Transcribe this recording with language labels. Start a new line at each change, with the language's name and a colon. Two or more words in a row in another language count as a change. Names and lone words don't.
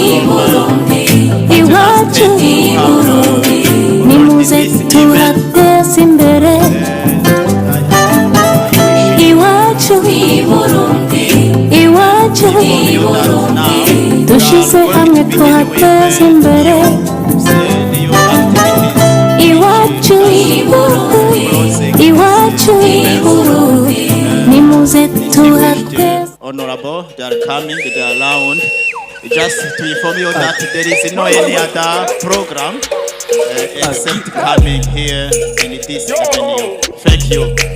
Rundi: iwacu nimuze turateza imbere iwacu iwacu dushize hamwe tuhateza imbere iwacu iwacu nimuze tuhateza.
English: Honorable, they are coming, they are around. Just to inform you that there is no any other program except coming here in this venue. Thank you.